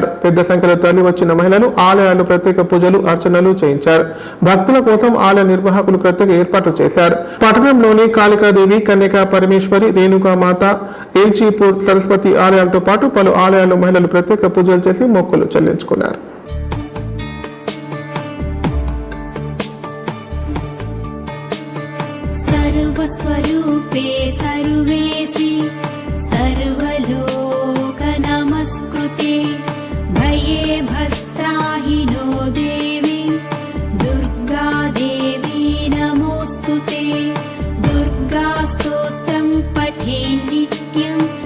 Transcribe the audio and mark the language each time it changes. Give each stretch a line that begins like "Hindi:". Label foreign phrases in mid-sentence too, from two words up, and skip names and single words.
Telugu: పెద్ద సంఖ్యలో తరలి వచ్చిన మహిళలు ఆలయాలు ప్రత్యేక పూజలు, అర్చనలు చేయించారు. భక్తుల కోసం ఆలయ నిర్వాహకులు ప్రత్యేక ఏర్పాట్లు చేశారు. పట్టణంలోని కాళికాదేవి, కన్యకా పరమేశ్వరి, రేణుకామాత, ఏల్చీపూర్ సరస్వతి ఆలయాలతో పాటు పలు ఆలయాల్లో మహిళలు ప్రత్యేక పూజలు చేసి మొక్కులు చెల్లించుకున్నారు.
Sanskrit: सर्वस्वरूपे सर्वेसि सर्वलोक नमस्कृते भये भस्त्राहिनो देवी दुर्गा देवी नमोस्तुते दुर्गा स्तोत्रं पठे नित्यं